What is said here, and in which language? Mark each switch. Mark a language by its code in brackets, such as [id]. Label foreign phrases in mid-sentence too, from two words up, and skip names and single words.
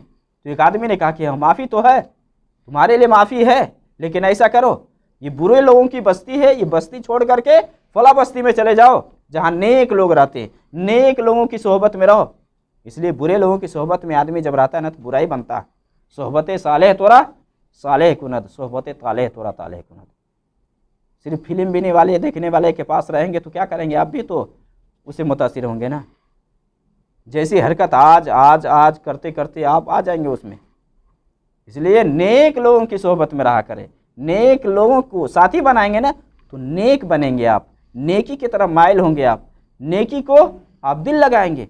[ur] تو ایک آدمی نے کہا کہ ہاں معافی تو ہے، تمہارے لیے معافی ہے، لیکن ایسا کرو، یہ برے لوگوں کی بستی ہے، یہ بستی چھوڑ کر کے فلاں بستی میں چلے جاؤ جہاں نیک لوگ رہتے ہیں، نیک لوگوں کی صحبت میں رہو۔ اس لیے برے لوگوں کی صحبت میں آدمی جب رہتا ہے نا تو برا ہی بنتا ہے۔ [fa] صحبت صالح تورا صالح کند، صحبت طالح تورا طالح کند۔ [ur] صرف فلم بننے والے، دیکھنے والے کے پاس رہیں گے تو کیا کریں گے؟ آپ بھی تو اسے متاثر ہوں گے نا۔ جیسی حرکت آج کرتے کرتے آپ آ جائیں گے اس میں۔ اس لیے نیک لوگوں کی صحبت میں رہا کریں، نیک لوگوں کو ساتھی بنائیں گے نا تو نیک بنیں گے آپ، نیکی کی طرف مائل ہوں گے آپ، نیکی کو آپ دل لگائیں گے۔